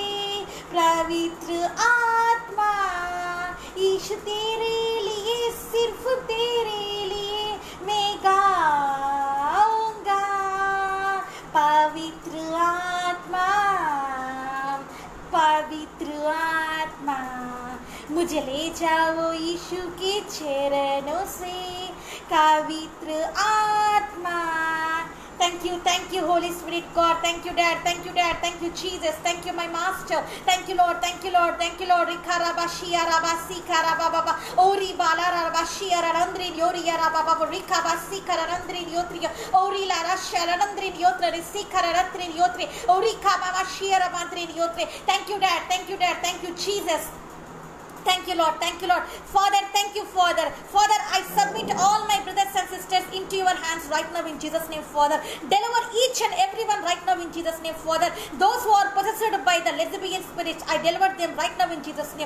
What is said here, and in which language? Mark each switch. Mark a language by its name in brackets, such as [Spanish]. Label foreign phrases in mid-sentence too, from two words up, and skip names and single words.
[Hindi] पवित्र आत्मा यीशु तेरे लिए, सिर्फ तेरे लिए मैं गाऊंगा. पवित्र आत्मा पवित्र आत्मा मुझे ले जाओ यीशु के चरणों से. पवित्र आत्मा. [English] Thank you Holy Spirit God. Thank you Dad, thank you Dad, thank you Jesus, thank you my Master, thank you Lord, thank you Lord, thank you Lord. Rikarabashia rabasi karababa ori balara rabashia randri yori yarababa rikabasi karandri yotri ori la rasha randri yotra risi karandri yotri ori kabashia rabandri yotri. Thank you Dad, thank you Dad, thank you Jesus. Thank you Lord, thank you Lord. Father, thank you Father. Father, I submit all my brothers and sisters into your hands right now in Jesus name Father. Deliver each and everyone right now in Jesus name Father. Those who are possessed by the lesbian spirit, I deliver them right now in Jesus name.